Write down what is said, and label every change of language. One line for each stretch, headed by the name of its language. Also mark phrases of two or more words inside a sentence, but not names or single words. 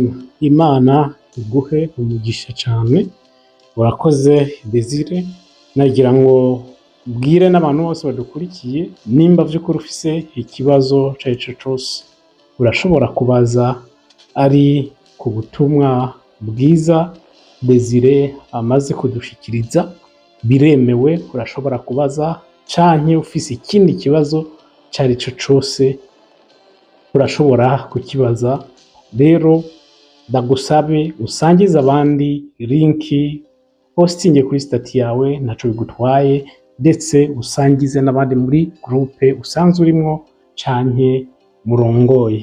Rundi: Imana iguhe umugisha cyane. Urakoze Desire. Nagira ngo ubwire n'abantu bose badukurikiye, nimba by'ukuri ufise ikibazo cy'ico cyose, urashobora kubaza ari ku butumwa bwiza Desire amaze kudushikiriza, biremewe. Urashobora kubaza, canke ufise ikindi kibazo cyarico cyose urashobora kukibaza. Rero ndagusabe usangize abandi linki, postinge kuri stati yawe, naco bigutwaye, ndetse usangize n'abandi muri groupe usanzwe urimo canke murongoye.